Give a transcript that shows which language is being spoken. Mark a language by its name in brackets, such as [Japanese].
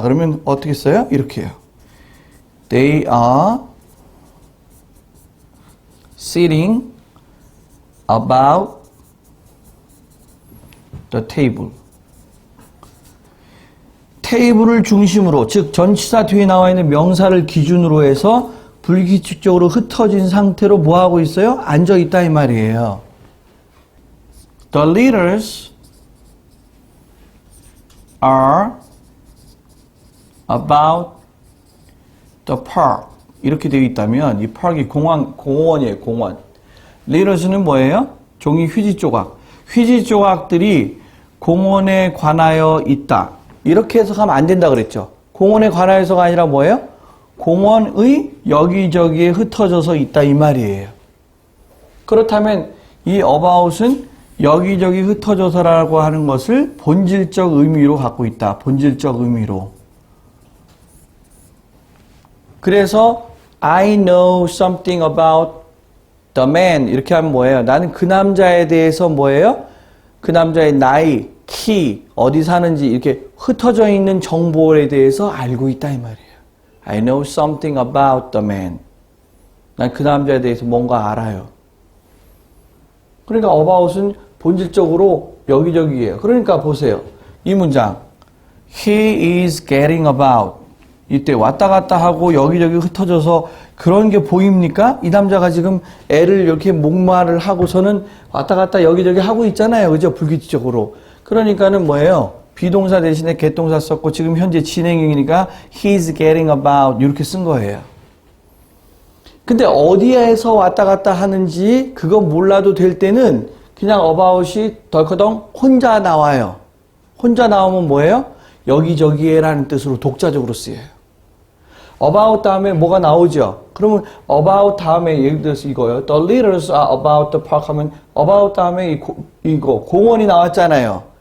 [Korean] 그러면 어떻게 써요? 이렇게 해요. [English] They are sitting about the table. [Korean] 테이블을 중심으로, 즉 전치사 뒤에 나와 있는 명사를 기준으로 해서 불규칙적으로 흩어진 상태로 뭐 하고 있어요? 앉아 있다 이 말이에요. [English] The leaders are about the park. [Korean] 이렇게 되어 있다면 이 park이 공원이에요. 공원. leaders는 뭐예요? 종이 휴지 조각. 휴지 조각들이 공원에 관하여 있다. 이렇게 해석하면 안 된다 그랬죠. 공원에 관하여서가 아니라 뭐예요? 공원의 여기저기에 흩어져서 있다 이 말이에요. 그렇다면 이 about은 여기저기 흩어져서라고 하는 것을 본질적 의미로 갖고 있다. 본질적 의미로. [English] 그래서 I know something about the man [Korean] 이렇게 하면 뭐예요? 나는 그 남자에 대해서 뭐예요? 그 남자의 나이, 키, 어디 사는지 이렇게 흩어져 있는 정보에 대해서 알고 있다 이 말이에요. [English] I know something about the man. [Korean] 난 그 남자에 대해서 뭔가 알아요. 그러니까 about은 본질적으로 여기저기예요. 그러니까 보세요. 이 문장. [English] He is getting about. [Korean] 이때 왔다 갔다 하고 여기저기 흩어져서 그런 게 보입니까? 이 남자가 지금 애를 이렇게 목마를 하고서는 왔다 갔다 여기저기 하고 있잖아요. 그죠? 불규칙적으로. 그러니까는 뭐예요? 비동사 대신에 get 동사 썼고 지금 현재 진행형이니까 [English] he's getting about [Korean] 이렇게 쓴 거예요. 근데 어디에서 왔다 갔다 하는지 그거 몰라도 될 때는 그냥 about이 덜커덩 혼자 나와요. 혼자 나오면 뭐예요? 여기저기에 라는 뜻으로 독자적으로 쓰여요. about 다음에 뭐가 나오죠? 그러면 about 다음에 예를 들어서 이거요. [English] The leaders are about the park [Korean] 하면 about 다음에 이거 공원이 나왔잖아요.